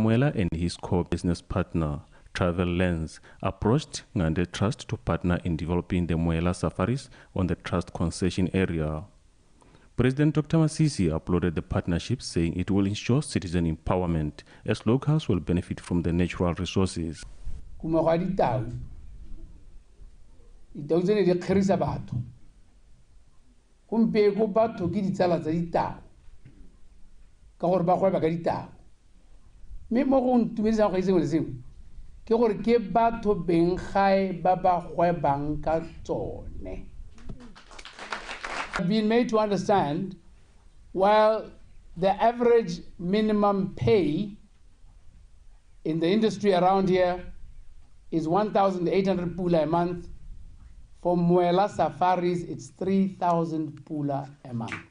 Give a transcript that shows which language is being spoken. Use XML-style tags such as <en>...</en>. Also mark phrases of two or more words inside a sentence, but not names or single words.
<en>Muela and his co-business partner, Travel Lens, approached Nkande Trust to partner in developing the Muela Safaris on the trust concession area. President Dr. Masisi applauded the partnership, saying it will ensure citizen empowerment as locals will benefit from the natural resources.</en> <tn>Ditau tsene di kgerisa batho gompieko batho ke ditsala tsa ditau ka gore ba gweba ka ditau mme mo go ntumedisang go sengwe le sengwe ke gore ke batho beng gae ba ba gwebang ka tsone.</tn> <en>I've been made to understand while the average minimum pay in the industry around here is 1,800 pula a month, for Muela Safaris, it's 3,000 pula a month.</en>